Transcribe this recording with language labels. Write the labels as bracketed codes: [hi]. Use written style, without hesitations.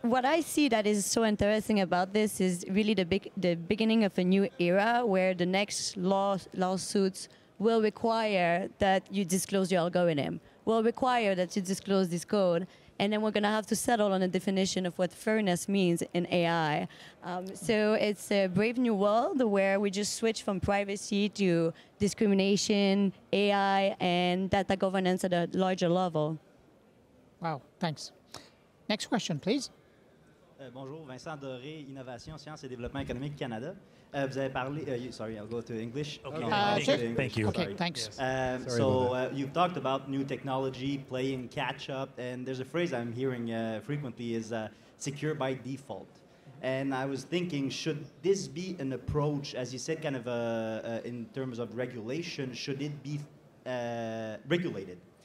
[en] What I see that is so interesting about this is really the beginning of a new era where the next lawsuits will require that you disclose your algorithm, will require that you disclose this code, and then we're going to have to settle on a definition of what fairness means in AI. So it's a brave new world where we just switch from privacy to discrimination, AI, and data governance at a larger level. Wow, thanks. Next question, please. [fr] Bonjour, Vincent Doré, Innovation, Sciences et Développement économique Canada. Vous avez parlé, [en] sorry, I'll go to English. Okay. Thank you. Okay, thanks. You've talked about new technology, playing catch up, and there's a phrase I'm hearing frequently is secure by default. And I was thinking, should this be an approach, as you said, kind of in terms of regulation, should it be regulated?